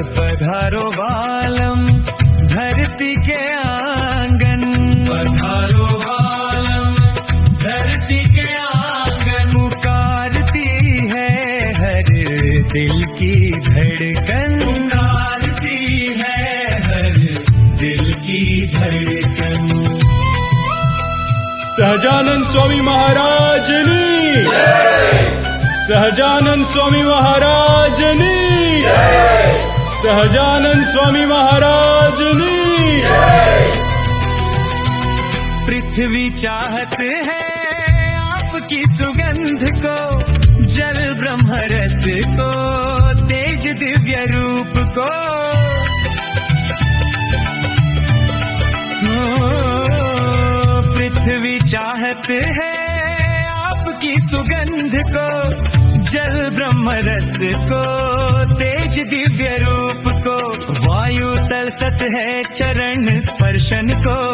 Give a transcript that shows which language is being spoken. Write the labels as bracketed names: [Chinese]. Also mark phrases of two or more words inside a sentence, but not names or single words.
[Hindi] पधारो बालम धरती के आंगन पधारो बालम धरती के आंगन पुकारती है हर दिल की धड़कन पुकारती है हर दिल की धड़कन. [Gujarati] સહજાનંદ સ્વામી મહારાજની સહજાનંદ સ્વામી મહારાજની સહજાનંદ સ્વામી મહારાજની. [Hindi] पृथ्वी चाहत है आपकी सुगंध को जल ब्रह्म रस को तेज दिव्य रूप को पृथ्वी चाहत है आपकी सुगंध को जल ब्रह्म रस को तेज दिव्य रूप को वायु तरसत है चरण स्पर्शन को